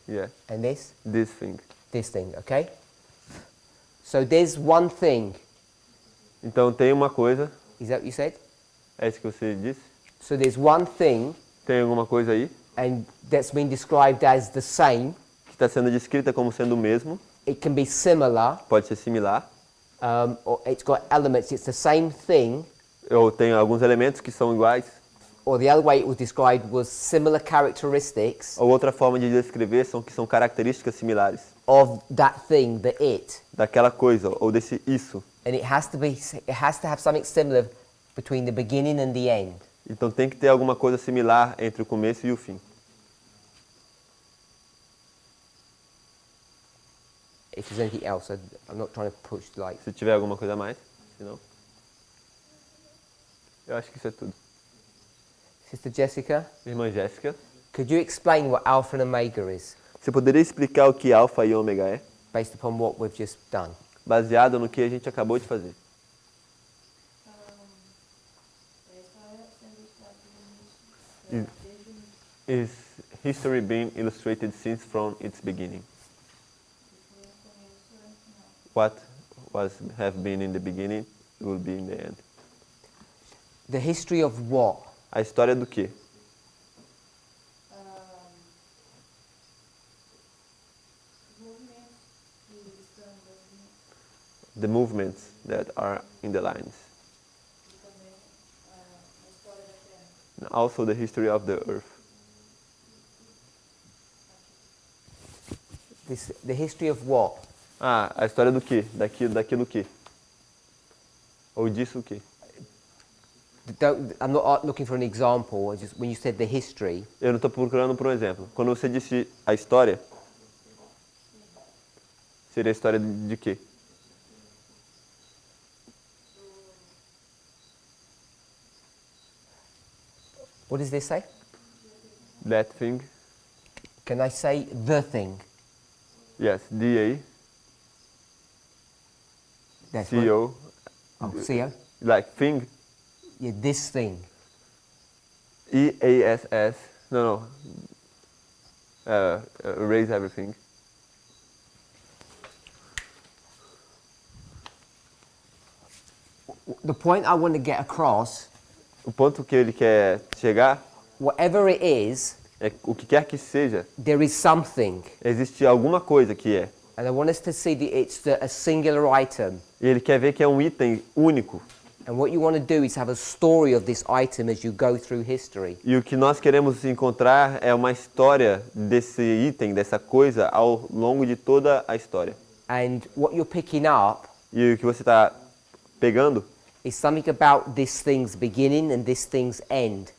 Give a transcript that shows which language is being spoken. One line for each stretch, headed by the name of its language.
English: yeah, And this? this thing. This thing, okay? So there's one thing.
Portuguese: Então tem uma coisa,
English: Is that what you said?
Portuguese: é isso que você disse?
English: So there's one thing,
Portuguese: Tem alguma coisa aí
English: and that's been described as the same.
Portuguese: que está sendo descrita como sendo o mesmo,
English: It can be similar,
Portuguese: pode ser similar,
English: or it's got elements. It's the same thing,
Portuguese: ou tem alguns elementos que são iguais,
English: or the other way it was described was similar characteristics
Portuguese: ou outra forma de descrever são que são características similares
English: of that thing, the it.
Portuguese: daquela coisa ou desse isso.
English: And it has to have something similar between the beginning and the end.
Portuguese: Então tem que ter alguma coisa similar entre o começo e o fim.
English: If there's anything else, I'm not trying to push like.
Portuguese: Se tiver alguma coisa a mais, se não. Eu acho que isso é tudo.
English: Sister Jessica,
Portuguese: Irmã Jéssica,
English: could you explain what alpha and omega is,
Portuguese: você poderia explicar o que alfa e ômega é,
English: based upon what we've just done?
Portuguese: baseado no que a gente acabou de fazer?
English: Is history being illustrated since from its beginning? What have been in the beginning will be in the end. The history of what?
Portuguese: A história do quê?
English: The movements that are in the lines. And also the history of the earth. The history of what?
Portuguese: Ah, a história do quê? Daquilo quê? Ou disso o quê?
English: I'm not looking for an example. When you said the history,
Portuguese: Eu não estou procurando por um exemplo. Quando você disse a história, seria a história de quê?
English: what does this say? That thing. Can I say the thing? Yes, D-A, That's C-O. Oh, CO? Like thing. Yeah, this thing. E-A-S-S. No. Erase everything. The point I want to get across,
Portuguese: O ponto que ele quer chegar
English: whatever it is,
Portuguese: é o que quer que seja,
English: there is something.
Portuguese: existe alguma coisa que é.
English: And I want us to see that it's a singular item.
Portuguese: E ele quer ver que é um item único.
English: And what you want to do is have a story of this item as you go through history.
Portuguese: E o que nós queremos encontrar é uma história desse item, dessa coisa, ao longo de toda a história.
English: And what you're picking up
Portuguese: E o que você está pegando
English: is something about this thing's beginning and this thing's end.